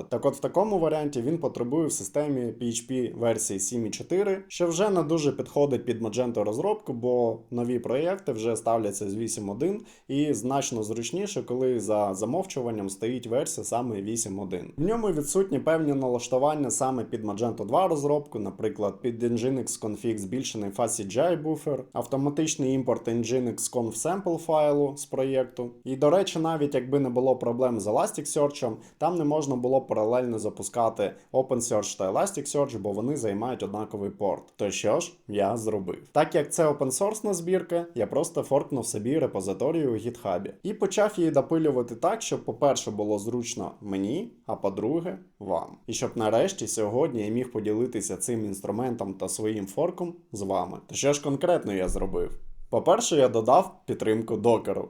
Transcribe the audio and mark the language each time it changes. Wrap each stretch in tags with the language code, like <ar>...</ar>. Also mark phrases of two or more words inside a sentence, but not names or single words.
<uk>Так от в такому варіанті він потребує в системі PHP версії 7.4, що вже не дуже підходить під Magento розробку, бо нові проєкти вже ставляться з 8.1 і значно зручніше, коли за замовчуванням стоїть версія саме 8.1. В ньому відсутні певні налаштування саме під Magento 2 розробку, наприклад, під Nginx config збільшений FastCGI буфер, автоматичний імпорт</uk> <en>Nginx conf sample</en> <uk>файлу з проєкту. І, до речі, навіть якби не було проблем з Elasticsearch, там не можна було паралельно запускати OpenSearch та Elasticsearch, бо вони займають однаковий порт. То що ж, я зробив. Так як це open-source збірка, я просто форкнув собі репозиторію у GitHub. І почав її допилювати так, щоб, по-перше, було зручно мені, а по-друге, вам. І щоб нарешті сьогодні я міг поділитися цим інструментом та своїм форком з вами. То що ж конкретно я зробив? По-перше, я додав підтримку докеру.</uk>